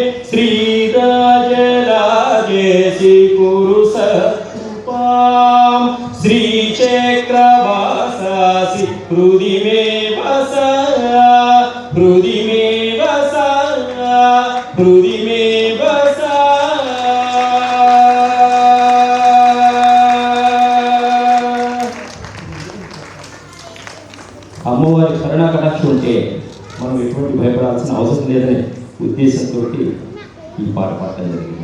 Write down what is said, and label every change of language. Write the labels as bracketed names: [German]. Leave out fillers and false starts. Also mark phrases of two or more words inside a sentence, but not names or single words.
[Sanskrit] श्रीराजराजेशि कुरु सत्कृपां श्रीचक्रवासासि हृदि मे वस हृदि मे वस हृदि मे वस [Telugu] అమ్మవారి కరుణా కటాక్షం ఉంటే మనం ఎటువంటి భయపడాల్సిన అవసరం లేదనే ఉద్దేశంతో ఈ పాట పాడటం జరిగింది.